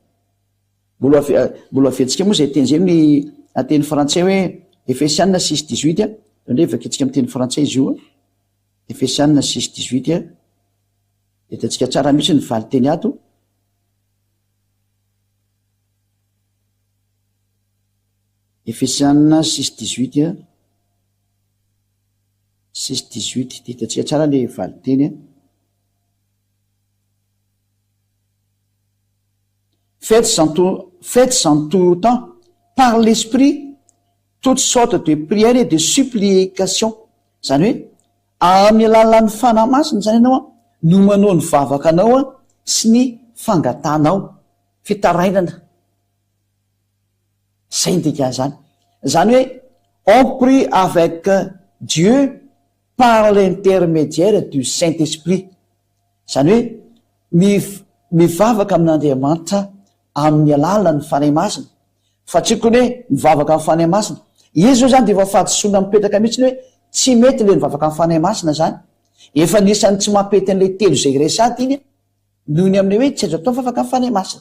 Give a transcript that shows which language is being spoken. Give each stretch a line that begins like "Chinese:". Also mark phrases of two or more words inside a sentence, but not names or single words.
Malagasy: mbola afetsika moa zay teny zay ny ateny frantsay hoe Efesianina 6:18 ndre vakitsika amin'ny teny frantsay izy io Efesianina 6:18 hitantsika tsara mihitsy ny valy teny ato Efesiana 6:18 6:18 ditatsika tsara le valiteny
French: faites en tout temps par l'esprit toutes sortes de prières et de supplications.
Malagasy: Zany hoe amin'ny alalan'ny fanahy masina zany ianao no manao ny vavaka anao sy ny fangatanao fitarainana. Zay ndika zany. Zany hoe
French: on prie avec Dieu par l'intermédiaire du Saint-Esprit.
Malagasy: Zany hoe mivavaka amin'Andriamanitra amin'ny alalan'ny fanahy masina. Fa tsy kony hoe mivavaka amin'ny fanahy masina. Izy zao zany de efa fahadisoana mipetraka mihitsiny hoe tsy mety le mivavaka amin'ny fanahy masina zany. Efa nisany tsy mampety an'le telo zay resady iny noho ny amin'ny hoe tsy azo atao mivavaka amin'ny fanahy masina.